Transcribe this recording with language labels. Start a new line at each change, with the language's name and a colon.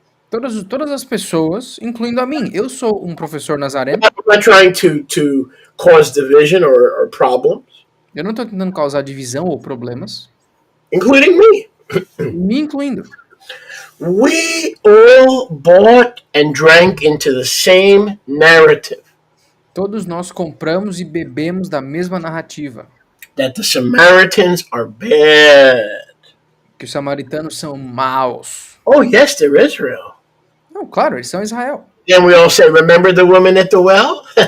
Portuguese: Todas as pessoas, incluindo a mim. Eu sou um professor nazareno.
English: I'm not trying to cause division or problems.
Portuguese: Eu não estou tentando causar divisão ou problemas.
English: Including me.
Portuguese: Me incluindo.
English: We all bought and drank into the same narrative.
Portuguese: Todos nós compramos e bebemos da mesma narrativa.
English: That the Samaritans are bad.
Portuguese: Que os samaritanos são maus.
English: Oh, yes, they're Israel.
Portuguese: Não, claro, eles são Israel.
English: Then we all say, remember the woman at the well?